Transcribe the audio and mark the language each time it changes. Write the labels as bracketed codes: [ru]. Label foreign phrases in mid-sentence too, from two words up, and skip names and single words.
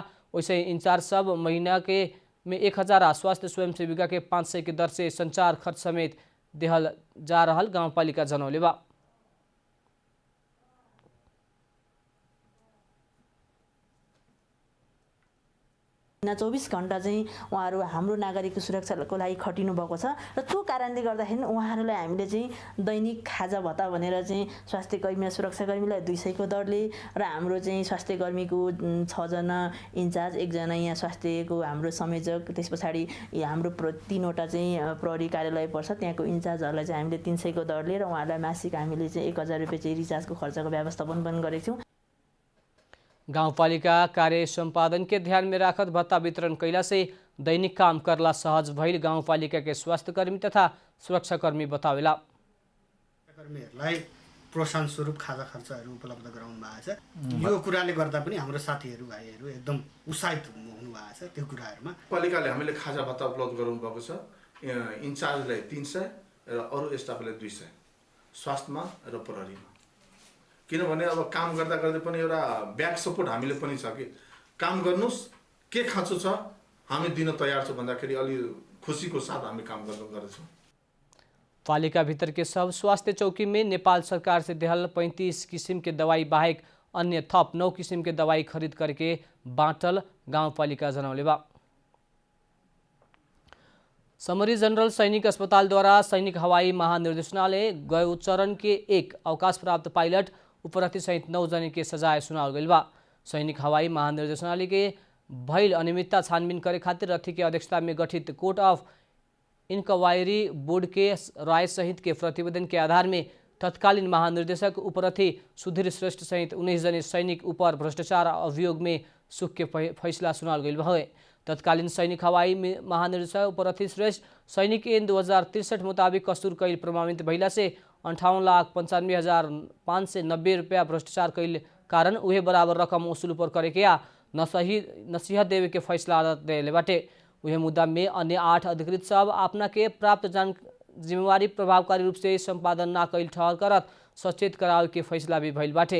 [bho] वैसे इंचार्ज सब महीना के में 1000 आ स्वास्थ्य स्वयंसेविका के 500 के दर से संचार खर्च समेत देहल जा रहल गांवपालिका जनौले बा। [ne] ना 24 घण्टा चाहिँ उहाँहरू हाम्रो नागरिकको सुरक्षाको लागि खटिनु भएको छ र त्यो कारणले गर्दाखेरि उहाँहरूलाई हामीले चाहिँ दैनिक खाजा भत्ता भनेर चाहिँ स्वास्थ्यकर्मी र सुरक्षाकर्मीलाई 200 को दरले र हाम्रो चाहिँ स्वास्थ्यकर्मीको 6 जना इन्चार्ज 1 जना यहाँ स्वास्थ्यको हाम्रो संयोजक त्यस पछाडि हाम्रो 3वटा चाहिँ प्रहरी कार्यालय पर्छ त्यहाँको इन्चार्जहरूलाई चाहिँ हामीले 300 को दरले र उहाँहरूलाई मासिक हामीले चाहिँ 1000 रुपैयाँ चाहिँ रिचार्जको खर्चको व्यवस्थापन पनि गरेको छौँ। [bho] गाउँपालिका कार्य संपादन के ध्यान में राखत भत्ता वितरण कैला से दैनिक काम करला सहज भइल गाउँपालिका के स्वास्थ्यकर्मी तथा सुरक्षाकर्मी बतावेला। [ne] कर्मीहरूलाई प्रोत्साहन स्वरूप खाजा खर्चहरू उपलब्ध गराउनु भएको छ। यो कुराले गर्दा पनि हाम्रो साथीहरू भाइहरू एकदम उत्साहित हुनु भएको छ। त्यो कुराहरूमा पालिकाले हामीले खाजा भत्ता उपलब्ध गराउनु भएको छ। इन्चार्जलाई 300 र अरू स्टाफलाई 200 स्वास्थ्यमा र प्रहरीमा किनभने अब काम गर्दा गर्दै पनि एउटा [en] back support [ne] हामीले पनि छ कि काम गर्नुहोस्, के खाँचो छ हामी दिन तयार छौँ भन्दाखेरि अलि खुसीको साथ हामी काम गर्छौँ। [bho] पालिका भीतर के सब स्वास्थ्य चौकी में नेपाल सरकार से देहल 35 किस्म के दवाई बाहेक अन्य थप 9 किस्म के दवाई खरीद करके बाँटल गाउँपालिका जनौले बा। समरी जनरल सैनिक अस्पताल द्वारा सैनिक हवाई महानिर्देशनालय गयो चरण के एक अवकाश प्राप्त पायलट उपरथी सहित 9 जने के सजाय सुनाओ गइल बा। सैनिक हवाई महानिर्देशनालय के भइल अनियमितता छानबीन करे खातिर रथी के अध्यक्षता में गठित [en] Court of Inquiry [bho] बोर्ड के राय सहित के प्रतिवेदन के आधार में तत्कालीन महानिर्देशक उपरथी सुधीर श्रेष्ठ सहित 19 जने सैनिक ऊपर भ्रष्टाचार अभियोग में सुख के फैसला सुनाल गइल भए। तत्कालीन सैनिक हवाई महानिर्देशक उपरथी श्रेष्ठ सैनिक ऐन 2063 मुताबिक कसूर कैल प्रमाणित भइला से 58,95,590 रुपया भ्रष्टाचार कैल कारण उहे बराबर रकम वसूल पर करे के या नसीहत देवे के फैसला अदालत देले बाटे। उहे मुद्दा में अन्य 8 अधिकृत सब अपना के प्राप्त जिम्मेवारी प्रभावकारी रूप से संपादन ना कैल ठहर करत सचेत करावे के फैसला भी भइल बाटे।